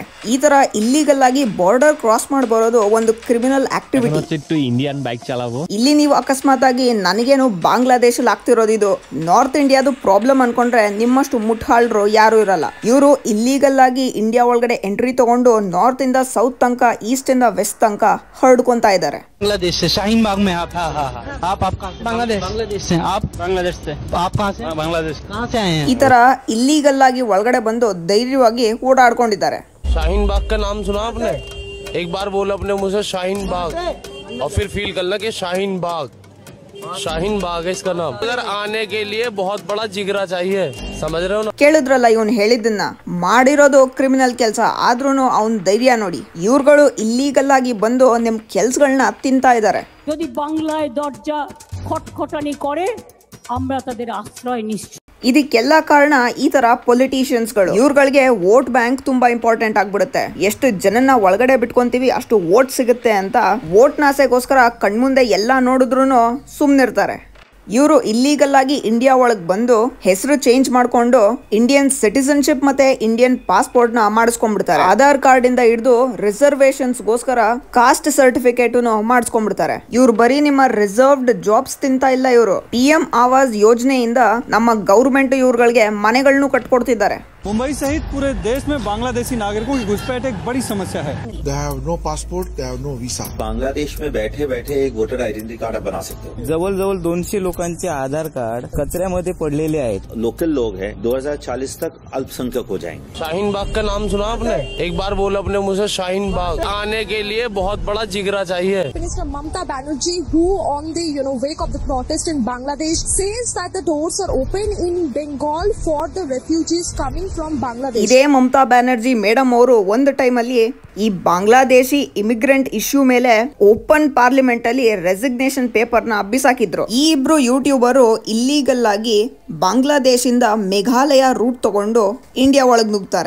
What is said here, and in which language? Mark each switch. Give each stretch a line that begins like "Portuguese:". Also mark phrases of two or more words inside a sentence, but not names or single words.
Kannada: ಈ ತರ ಇಲ್ಲಿಗಲ್ ಆಗಿ
English: border cross
Kannada: ಮಾಡಿ ಬರೋದು ಒಂದು
English: criminal activity.
Kannada: ಇಲ್ಲಿ ನೀವು ಅಕಸ್ಮಾತ್ ಆಗಿ ನನಗೇನು ಬಾಂಗ್ಲಾದೇಶಲ್ಲಿ ಆಗ್ತಿರೋದು ಇದು ನಾರ್ತ್ ಇಂಡಿಯಾದು ಪ್ರಾಬ್ಲಮ್ ಅನ್ಕೊಂಡ್ರೆ ನಿಮ್ಮಷ್ಟು ಮುಟ್ಟಾಳ್ರು ಯಾರು ಇರಲ್ಲ. ಇವರು ಇಲ್ಲಿಗಲ್ ಆಗಿ ಇಂಡಿಯಾ ಒಳಗಡೆ ಎಂಟ್ರಿ ತಗೊಂಡು ನಾರ್ತ್ ಇಂದ ಸೌತ್ ತನಕ, ಈಸ್ಟ್ ಇಂದ ವೆಸ್ಟ್ ತನಕ ಹರಡ್ಕೊಂತಾ ಇದ್ದಾರೆ.
Hindi: बांग्लादेश से शाहीन बाग में आप बांग्लादेश से आप बांग्लादेश से आप कहाँ से? बांग्लादेश कहाँ से आए हैं?
Kannada: ಈ ತರ ಇಲ್ಲಿಗಲ್ ಆಗಿ ಒಳಗಡೆ ಬಂದು ಧೈರ್ಯವಾಗಿ ಓಡಾಡ್ಕೊಂಡಿದ್ದಾರೆ.
Hindi: शाहीन बाग का नाम सुना आपने? एक बार बोला अपने मुंह से शाहीन बाग, और फिर फील करना कि शाहीन बाग है इसका नाम. इधर आने के लिए बहुत बड़ा जिगरा चाहिए, समझ रहे हो ना?
Kannada: ಕೇಳಿದ್ರಲ್ಲ ಇವನ್ ಹೇಳಿದ್ದನ್ನ. ಮಾಡಿರೋದು ಕ್ರಿಮಿನಲ್ ಕೆಲಸ, ಆದ್ರೂನು ಅವನ್ ಧೈರ್ಯ ನೋಡಿ. ಇವ್ರುಗಳು ಇಲ್ಲೀಗಲ್ ಆಗಿ ಬಂದು ನಿಮ್ ಕೆಲ್ಸಗಳನ್ನ ತಿಂತಾ ಇದ್ದಾರೆ.
Bangla: যদি বাংলায় দরজা খটখটানি করে আমরা তাদের আশ্রয় নিশ্চয়.
Kannada: ಇದಕ್ಕೆಲ್ಲ ಕಾರಣ ಈ ತರ ಪೊಲಿಟಿಷಿಯನ್ಸ್ ಗಳು. ಇವ್ರುಗಳಿಗೆ
English: vote bank
Kannada: ತುಂಬಾ ಇಂಪಾರ್ಟೆಂಟ್ ಆಗ್ಬಿಡುತ್ತೆ. ಎಷ್ಟು ಜನನ ಒಳಗಡೆ ಬಿಟ್ಕೊಂತೀವಿ ಅಷ್ಟು ವೋಟ್ ಸಿಗುತ್ತೆ ಅಂತ ವೋಟ್ ನಾಸೆಗೋಸ್ಕರ ಕಣ್ಮುಂದೆ ಎಲ್ಲಾ ನೋಡಿದ್ರು ಸುಮ್ನಿರ್ತಾರೆ. ಇವರು ಇಲ್ಲೀಗಲ್ ಆಗಿ ಇಂಡಿಯಾ ಒಳಗ್ ಬಂದು ಹೆಸರು ಚೇಂಜ್ ಮಾಡ್ಕೊಂಡು
English: Indian citizenship
Kannada: ಮತ್ತೆ
English: Indian passport
Kannada: ನ ಮಾಡಿಸ್ಕೊಂಡ್ಬಿಡ್ತಾರೆ. ಆಧಾರ್ ಕಾರ್ಡ್ ಇಂದ ಹಿಡಿದು ರಿಸರ್ವೇಶನ್ಸ್ ಗೋಸ್ಕರ
English: caste certificate
Kannada: ಮಾಡಿಸ್ಕೊಂಡ್ಬಿಡ್ತಾರೆ. ಇವ್ರು ಬರೀ ನಿಮ್ಮ
English: reserved jobs
Kannada: ತಿಂತಾ ಇಲ್ಲ, ಇವರು PM ಆವಾಸ್ ಯೋಜನೆಯಿಂದ ನಮ್ಮ ಗೌರ್ಮೆಂಟ್ ಇವ್ರುಗಳಿಗೆ ಮನೆಗಳನ್ನು ಕಟ್ಕೊಡ್ತಿದ್ದಾರೆ.
Hindi: मुंबई सहित पूरे देश में बांग्लादेशी नागरिकों की घुसपैठ एक बड़ी समस्या है.
English: They have no passport, they have no visa.
Hindi: बांग्लादेश में बैठे बैठे एक
English: voter identity card
Hindi: बना सकते हो.
Marathi: जवळ 200 लोकांचे आधार कार्ड कचऱ्यामध्ये पडलेले आहेत.
Hindi: लोकल लोग हैं, 2040 तक अल्पसंख्यक हो जाएंगे. शाहीन बाग का नाम सुना आपने? एक बार बोला अपने मुंह से शाहीन बाग. आने के लिए बहुत बड़ा जिगरा चाहिए.
English: Minister Mamata Banerjee, who on the wake of the protest in Bangladesh, says that the doors are open in Bengal for the refugees coming from Bangladesh.
Kannada: ಇದೇ ಮಮತಾ ಬ್ಯಾನರ್ಜಿ ಮೇಡಮ್ ಅವರು ಒಂದು ಟೈಮ್ ಅಲ್ಲಿ ಈ
English: Bangladeshi immigrant issue
Kannada: ಮೇಲೆ
English: open parliament
Kannada: ಅಲ್ಲಿ
English: resignation paper
Kannada: ನ ಬಿಸಾಕಿದ್ರು. ಈ ಇಬ್ರು ಯೂಟ್ಯೂಬರು ಇಲ್ಲೀಗಲ್ ಆಗಿ ಬಾಂಗ್ಲಾದೇಶಿಂದ ಮೇಘಾಲಯ ರೂಟ್ ತಗೊಂಡು ಇಂಡಿಯಾ ಒಳಗ್ ನುಗ್ತಾರೆ.